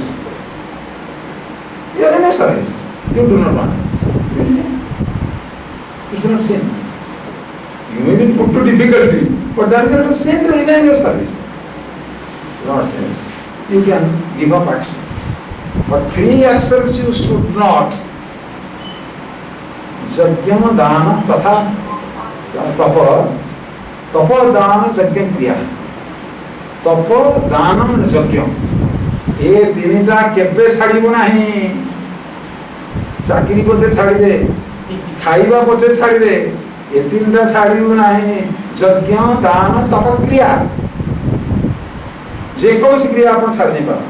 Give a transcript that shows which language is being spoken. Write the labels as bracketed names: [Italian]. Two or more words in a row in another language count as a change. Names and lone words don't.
[English] You are in a service. You do not want it. You resign. It's not sin. You may be put to difficulty, but that is not a sin to resign your service. Lord says, you can give up action. But 3 actions you should not. [Sanskrit] यज्ञं दान तथा तप. तप दान यज्ञं क्रिया. तप दान यज्ञं. [Odia] ଯେ ୩ଟା କେବେ ଛାଡ଼ିବୋ ନାହି. ଚାକରୀ ପଛେ ଛାଡ଼ି ଦେ. ଖାଇବା ପଛେ ଛାଡ଼ି ଦେ. ଯେ ୩ଟା ଛାଡ଼ିବୋ ନାହି. [Sanskrit] यज्ञ दान तप क्रिया. [Odia] ଯେ କୋନ କ୍ରିୟା ଆପଣ ଛାଡ଼ ନୈ ପା.